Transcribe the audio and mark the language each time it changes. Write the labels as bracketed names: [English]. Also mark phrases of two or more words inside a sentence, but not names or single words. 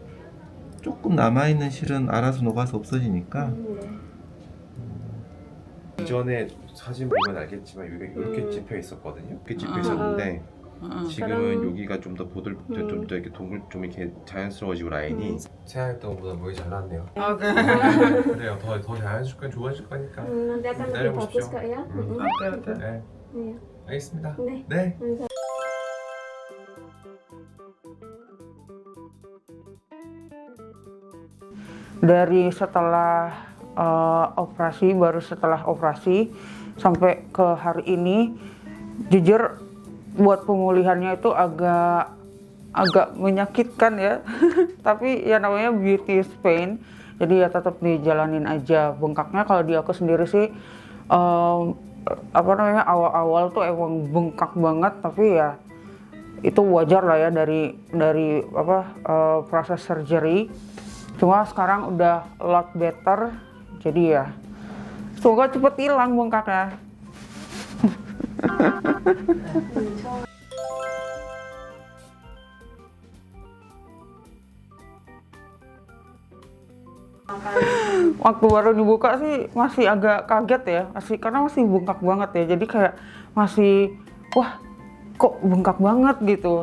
[Korean] 조금 남아있는 실은 알아서 녹아서 없어지니까 이전에 사진 보면 알겠지만 여기가 이렇게 찝혀 있었거든요. 이렇게 찝혀 있었는데 지금은 여기가 좀 더 좀 더 이렇게 동글 좀 이렇게 자연스러워지고 라인이 생각했던 것보다 보기 잘 나왔네요. Oke. 그래요. 더 자연스럽게 좋아질 거니까. [Indonesian] Nanti akan lebih bagus kok ya. Oke, oke. [Korean] 네, [Indonesian] Iya. [Korean] 알겠습니다. 네. 네. [Indonesian] Dari setelah operasi, baru setelah operasi sampai ke hari ini, jujur buat pemulihannya itu agak menyakitkan ya. Tapi ya namanya [English] beauty is pain, [Indonesian] jadi ya tetap dijalanin aja. Bengkaknya kalau di aku sendiri sih awal-awal tuh emang bengkak banget, tapi ya itu wajar lah ya dari proses surgery. Cuma sekarang udah [English] a lot better, [Indonesian] jadi ya semoga cepet hilang bengkaknya. Waktu baru dibuka sih masih agak kaget ya, karena masih bengkak banget ya, jadi kayak masih wah kok bengkak banget gitu.